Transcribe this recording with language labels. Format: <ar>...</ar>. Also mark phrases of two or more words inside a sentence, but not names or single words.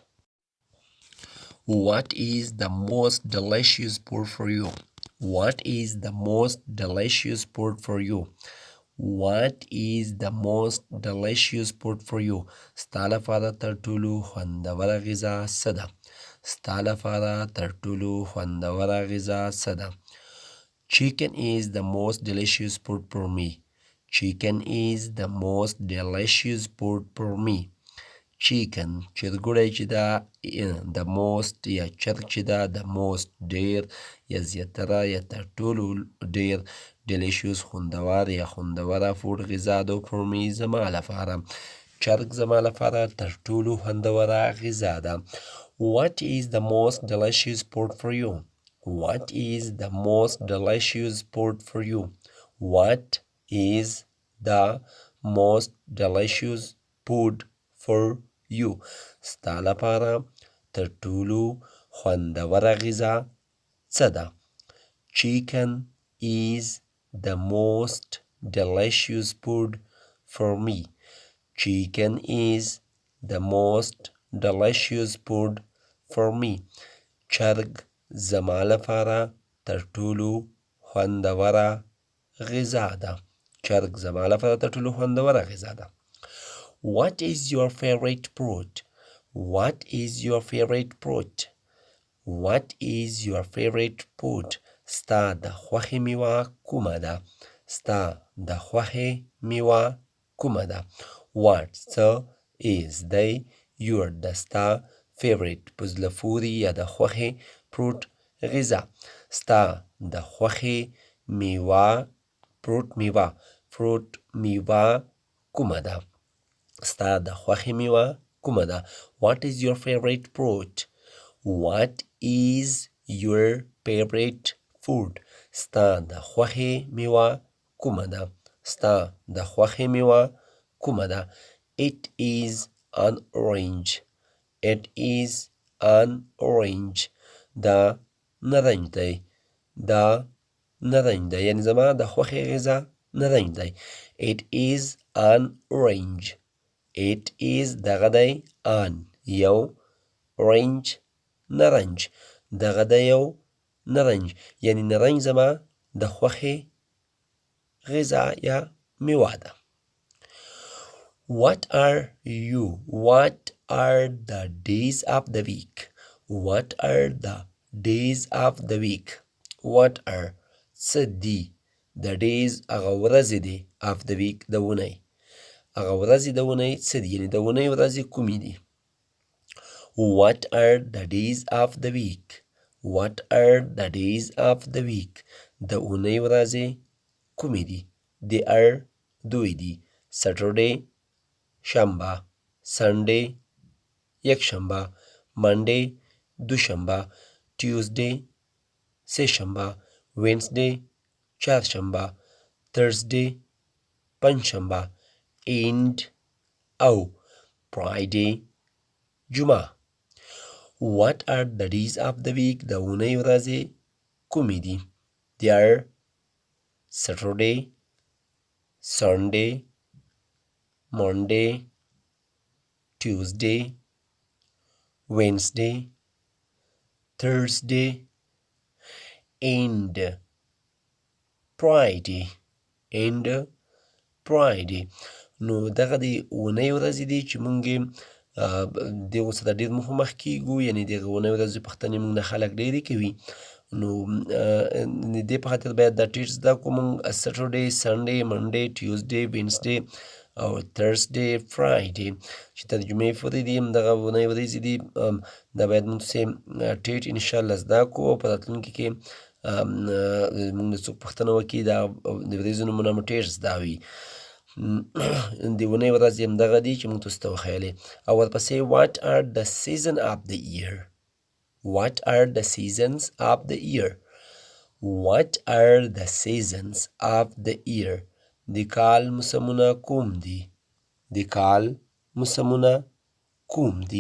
<en>What is the most delicious food for you. What is the most delicious food for you. What is the most delicious food for you.</en> <ps>ستا لپاره تر ټولو خوندوره غذا څه ده. ستا لپاره تر ټولو خوندوره غذا څه ده.</ps> <en>Chicken is the most delicious food for me. Chicken is the most delicious food for me.</en> <ps>Chicken چرګوړی چې ده</ps> <en>the most</en> <ps>یا چرګ چې ده</ps> <en>the most</en> <ps>ډیر یا زیاتره یا تر ټولو ډیر delicious خوندور یا خوندوره فوډ غذا ده</ps> <en>for me</en> <ps>زما لپاره. چرګ زما لپاره تر ټولو خوندوره غذا ده.</ps> <en>What is the most delicious food for you. What is the most delicious food for you. What is the most delicious food for you.</en> <ps>ستا لپاره تر ټولو خوندوره غذا څه ده.</ps> <en>Chicken is the most delicious food for me. Chicken is the most delicious food for me.</en> <ps>چرګ زما لپاره تر ټولو خوندوره غذا ده. چرګ زما لپاره تر ټولو خوندوره غذا ده.</ps> <en>What is your favorite fruit. What is your favorite fruit. What is your favorite fruit.</en> <ps>ستا د خوښې میوه کومه ده. ستا د خوښې میوه کومه ده. What څه is دی your د ستا favorite په زړه پورې یا د خوښې fruit غذا. ستا د خوښې میوه fruit میوه کومه ده. ستا د خوښې میوه کومه ده.</ps> <en>What is your favorite fruit. What is your favorite food.</en> <ps>ستا د خوښې میوه کومه ده؟ ستا د خوښې میوه کومه ده؟</ps> <en>It is an orange. It is an orange.</en> <ps>دا نارنج دی. دا نارنج دی. یعنی زما د خوښې غذا نارنج دی.</ps> <en>It is an orange. It is</en> <ps>دغه دی</ps> <en>an یو orange نارنج.</en> <ps>دغه دی یو نارنج. یعنی نارنج زما د خوښې غذا یا میوه ده.</ps> <en>What are you? What are the days of the week? What are the days of the week? What are</en> <ps>څه دي</ps> <en>the days</en> <ps>هغه ورځې دي</ps> <en>of the week</en> <ps>د اونۍ. هغه ورځې د اونۍ څه دي؟ یعنی د اونۍ ورځې کومې دي؟</ps> <en>What are the days of the week? What are the days of the week?</en> <ps>د اونۍ ورځې کومې دي؟</ps> <en>They are</en> <ps>دوی دي. Saturday شنبه، Sunday یکشنبه، Monday دوشنبه، Tuesday سه شنبه، Wednesday چهارشنبه، Thursday پنجشنبه، and او Friday جمعه.</ps> <en>What are the days of the week?</en> <ps>د اونۍ ورځې کومې دي؟</ps> <en>They are Saturday, Sunday, Monday, Tuesday, Wednesday, Thursday, and Friday. And Friday.</en> <ps>نو دغه د اونۍ ورځې دي چې مونږ دغو څخه ډېر مخ کیږو. یعنی دغه اونۍ ورځې پوښتنې مونږ نه خلک ډېرې کوي. نو د دې په خاطر باید دا ټیټ زده کړو مونږ</ps> <en>Saturday, Sunday, Monday, Tuesday, Wednesday</en> <ps>او</ps> <en>Thursday, Friday</en> <ps>چې تر جمعې پورې دي همدغه اونۍ ورځې دي. دا باید مونږ سیم ټیټ انشاءالله زده کړو. په راتلونکي کې مونږ نه څوک پوښتنه وکړي دا د ورځو نومونه مو ټیټ زده وي. د اونۍ ورځې همدغه دي چې مونږ تاسو ته وښیلې. او ورپسې</ps> <en>what are the season of the year? What are the seasons of the year? What are the seasons of the year?</en> <ps>د کال موسمونه کوم دي؟ د کال موسمونه کوم دي؟</ps>